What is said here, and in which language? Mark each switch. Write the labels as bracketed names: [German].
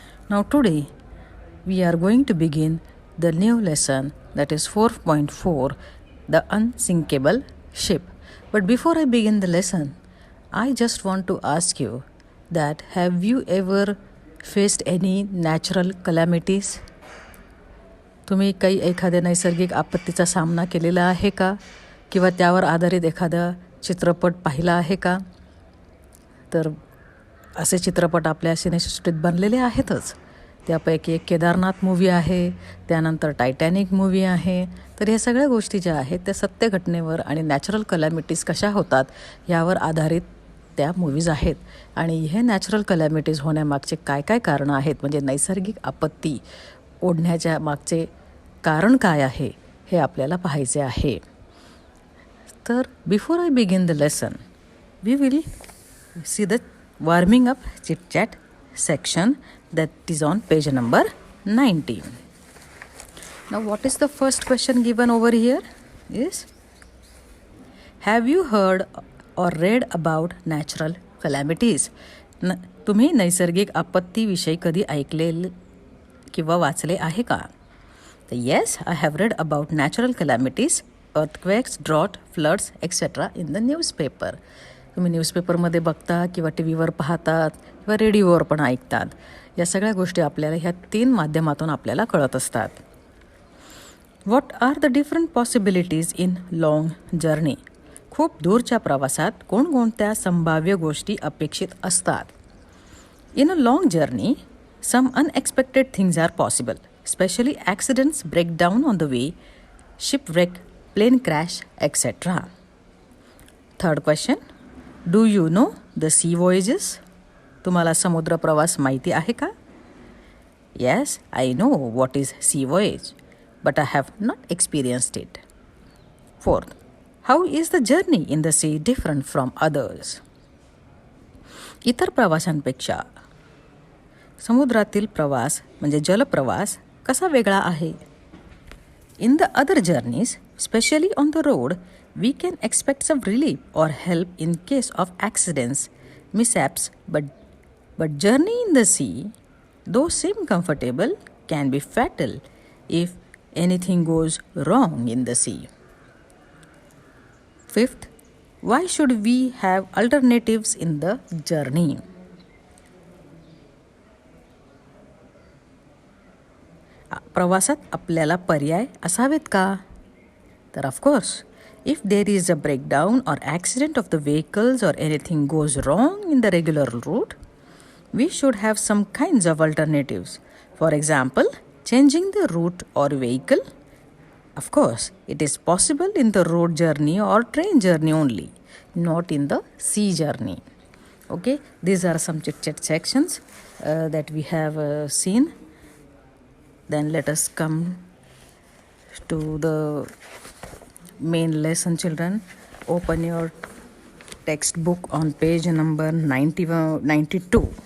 [English] Now, today we are going to begin the new lesson, that is 4.4, The Unsinkable Ship. But before I begin the lesson, I just want to ask you that have you ever faced any natural calamities? [Marathi] तुम्ही काही एखाद्या नैसर्गिक आपत्तीचा सामना केलेला आहे का? किंवा त्यावर आधारित एखादा चित्रपट पाहिला आहे का? तर असे चित्रपट आपल्या सिनेसृष्टीत बनलेले आहेतच. त्यापैकी एक केदारनाथ मूव्ही आहे, त्यानंतर टायटॅनिक मूव्ही आहे. तर ह्या सगळ्या गोष्टी ज्या आहेत त्या सत्य घटनेवर आणि नॅचरल कलॅमिटीज कशा होतात यावर आधारित त्या मूव्हीज आहेत. आणि हे नॅचरल कलॅमिटीज होण्यामागचे काय काय कारणं आहेत, म्हणजे नैसर्गिक आपत्ती ओढण्याच्या मागचे कारण काय आहे हे आपल्याला पाहायचे आहे. [English] तर before I begin the lesson we will see the warming up chit chat section that is on page number 19. Now what is the first question given over here is, have you heard or read about natural calamities? [Marathi] तुम्ही नैसर्गिक आपत्तीविषयी कधी ऐकले किंवा वाचले आहे का? [English] तर yes, I have read about natural calamities, earthquakes, drought, floods, etc. in the newspaper. [Marathi] तुम्ही न्यूजपेपरमध्ये बघता किंवा टी व्हीवर पाहतात किंवा रेडिओवर पण ऐकतात. या सगळ्या गोष्टी आपल्याला ह्या 3 माध्यमातून आपल्याला कळत असतात. [English] What are the different possibilities in long journey? [Marathi] खूप दूरच्या प्रवासात कोणकोणत्या संभाव्य गोष्टी अपेक्षित असतात? [English] In a long journey some unexpected things are possible, specially accidents, breakdown on the way, shipwreck, plane crash, etcetera. Third question, do you know the sea voyages? [Marathi] तुम्हाला समुद्र प्रवास माहिती आहे का? [English] Yes, I know what is sea voyage, but I have not experienced it. Fourth, how is the journey in the sea different from others? [Marathi] इतर प्रवासांपेक्षा समुद्रातील प्रवास म्हणजे जलप्रवास कसा वेगळा आहे? [English] In the other journeys, especially on the road, we can expect some relief or help in case of accidents, mishaps, but journey in the sea, though seem comfortable, can be fatal if anything goes wrong in the sea. Fifth, why should we have alternatives in the journey? [Marathi] प्रवासात आपल्याला पर्याय असावेत का? [English] तर of course, if there is a breakdown or accident of the vehicles or anything goes wrong in the regular route, we should have some kinds of alternatives. For example, changing the route or vehicle. Of course, it is possible in the road journey or train journey only, not in the sea journey. Okay, these are some chit-chat sections that we have seen. Then let us come to the main lesson, children. Open your textbook on page number 92.